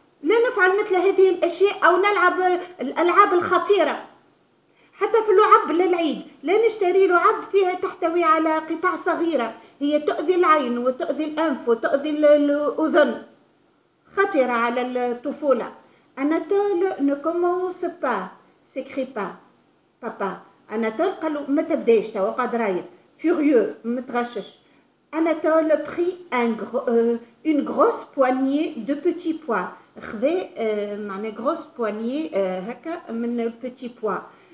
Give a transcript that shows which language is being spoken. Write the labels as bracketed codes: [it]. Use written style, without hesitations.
[ar] لا نفعل مثل هذه الاشياء او نلعب الالعاب الخطيره. حتى في اللعب للعيد لا نشتري لعب فيها تحتوي على قطع صغيره هي تؤذي العين وتؤذي الانف وتؤذي الاذن. خطرة على الطفولة. [fr] Anatole ne commence pas, s'écrit pas. Papa. [ar] Anatole قال له ما تبداش توا قاعد رايد. Furieux, متغشش. [fr] Anatole prit une grosse poignée de petits pois. [ar] خذا معناها [fr] grosse poignée [ar] هكا من petits pois.